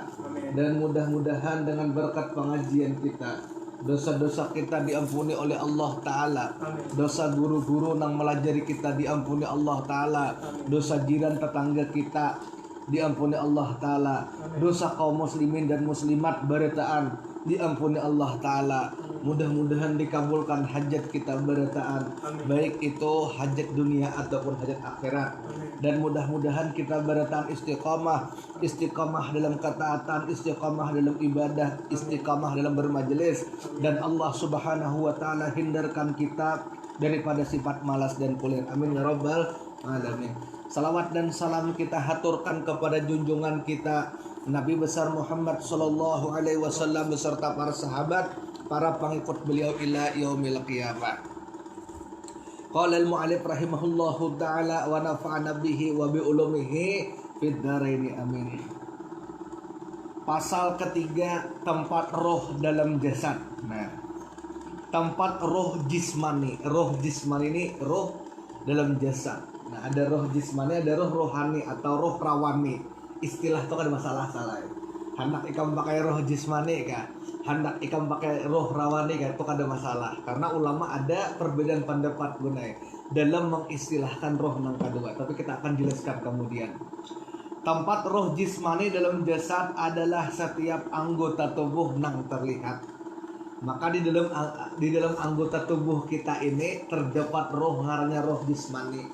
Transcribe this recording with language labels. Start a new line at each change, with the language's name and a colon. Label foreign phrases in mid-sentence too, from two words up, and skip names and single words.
Indonesian: Dan mudah-mudahan dengan berkat pengajian kita dosa-dosa kita diampuni oleh Allah Ta'ala. Dosa guru-guru yang melajari kita diampuni Allah Ta'ala. Dosa jiran tetangga kita diampuni Allah Ta'ala. Dosa kaum muslimin dan muslimat beritaan diampuni Allah Ta'ala. Mudah-mudahan dikabulkan hajat kita beritaan, baik itu hajat dunia ataupun hajat akhirat. Dan mudah-mudahan kita beritaan istiqamah dalam ketaatan, istiqamah dalam ibadah, istiqamah dalam bermajelis. Dan Allah
Arabic: سبحانه وتعالى
Indonesian: hindarkan kita daripada sifat malas dan kulir.
Arabic: آمين يا رب العالمين.
Indonesian: Salawat dan salam kita haturkan kepada junjungan kita Nabi besar Muhammad
Arabic: صلى الله عليه وسلم
Indonesian: beserta para sahabat, para pengikut beliau
Arabic: إلى يوم القيامة. قال المؤلف رحمه الله تعالى ونفعنا به وبعلومه في الدارين آمين.
Indonesian: Pasal ketiga, tempat roh dalam jasad. Nah, tempat roh jismani. Roh jismani ini roh dalam jasad. Nah, ada roh jismani, ada roh rohani atau roh rawani.
Banjar: Istilah itu kan masalah salah. Hendak ikam pakai roh jismani kah? Hendak ikam pakai roh rawani kah? Itu kan ada masalah.
Indonesian: Karena ulama ada perbedaan pendapat gunai dalam mengistilahkan roh nang kedua. Tapi kita akan jelaskan kemudian. Tempat roh jismani dalam jasad adalah setiap anggota tubuh nang terlihat. Maka di dalam anggota tubuh kita ini terdapat roh, ngarannya roh jismani.